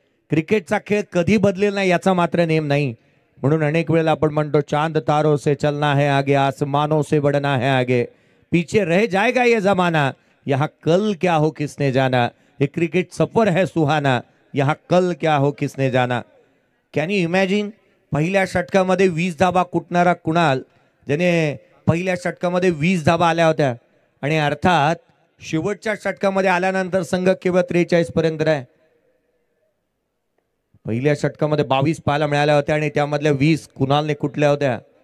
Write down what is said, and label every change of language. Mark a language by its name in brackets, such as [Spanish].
[Marathi] क्रिकेटचा खेळ कधी बदलेल नाही याचा मात्र नेम नाही. म्हणून अनेक वेळेला आपण म्हणतो [Hindi] चांद तारों से चलना है आगे, आसमानों से बढ़ना है आगे, पीछे रह जाएगा ये जमाना, यहाँ कल क्या हो किसने जाना. हे क्रिकेट सफर है सुहाना, यहाँ कल क्या हो किसने जाना. [English] can you imagine [Marathi] पहिल्या षटकामध्ये 20 धाबा कुटणारा कुणाल ज्याने पहिल्या षटकामध्ये 20 धाबा आल्या होत्या आणि अर्थात शेवटच्या षटकामध्ये आल्यानंतर संघ केवळ 43 पर्यंत आहे. पहिल्या षटकामध्ये 22 पाहायला मिळाल्या होत्या आणि त्यामधल्या 20 कुणालने कुठल्या होत्या.